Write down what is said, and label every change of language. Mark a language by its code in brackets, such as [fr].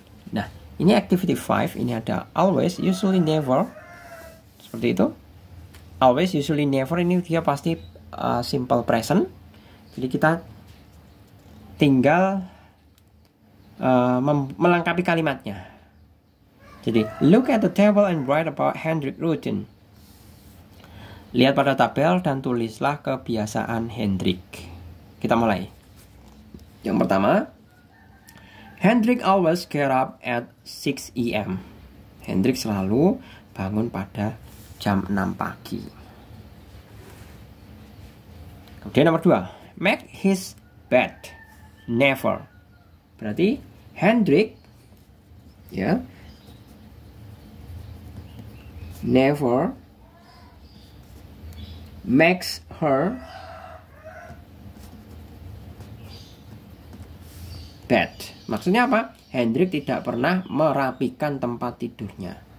[id] Nah, ini activity 5, ini ada always, usually, never. Seperti itu. Always, usually, never ini dia pasti simple present. Jadi kita tinggal melengkapi kalimatnya. [en] Jadi, look at the table and write about Hendrik routine. [id] Lihat pada tabel dan tulislah kebiasaan Hendrik. Kita mulai. Yang pertama, [en] Hendrik always get up at 6 AM. [id] Hendrik selalu bangun pada jam 6 pagi. Kemudian nomor 2. [en] Make his bed. Never. Berarti Hendrik ya, never makes her bed. [id] Maksudnya apa? Hendrik tidak pernah merapikan tempat tidurnya.